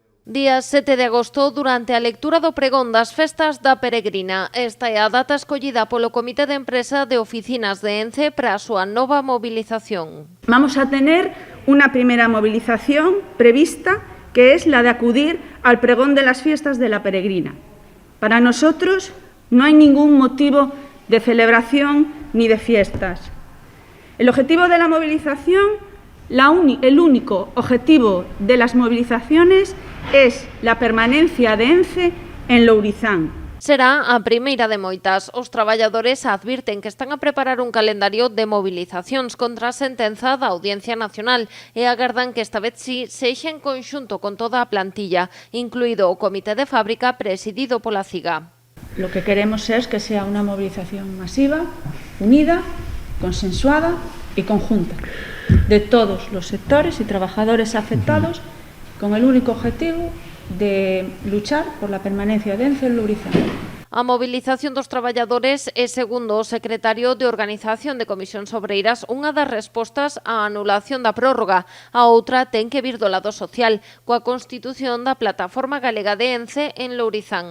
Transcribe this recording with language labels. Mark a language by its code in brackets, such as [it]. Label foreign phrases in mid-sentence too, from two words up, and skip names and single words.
[gl] Día 7 de agosto, durante a lectura do pregón das festas da Peregrina. Esta é a data escollida polo Comité de Empresa de Oficinas de ENCE para a súa nova movilización. [es] Vamos a tener una primera movilización prevista, que es la de acudir al pregón de las fiestas de la Peregrina. Para nosotros no hay ningún motivo de celebración ni de fiestas. El objetivo de la movilización, el único objetivo de las movilizaciones es la permanencia de ENCE en Lourizán. [gl] Será a primeira de moitas. Os traballadores advirten que están a preparar un calendario de movilizacións contra a sentenza da Audiencia Nacional e agardan que esta vez sí sexa en conxunto con toda a plantilla, incluído o Comité de Fábrica presidido pola CIGA. [es] Lo que queremos es que sea una movilización masiva, unida, consensuada y conjunta de todos los sectores y trabajadores afectados, con el único objetivo de luchar por la permanencia de ENCE en Lourizán. [gl] A movilización dos traballadores é, segundo o secretario de Organización de Comisións Obreiras, unha das respostas á anulación da prórroga. A outra ten que vir do lado social, coa constitución da Plataforma Galega de ENCE en Lourizán.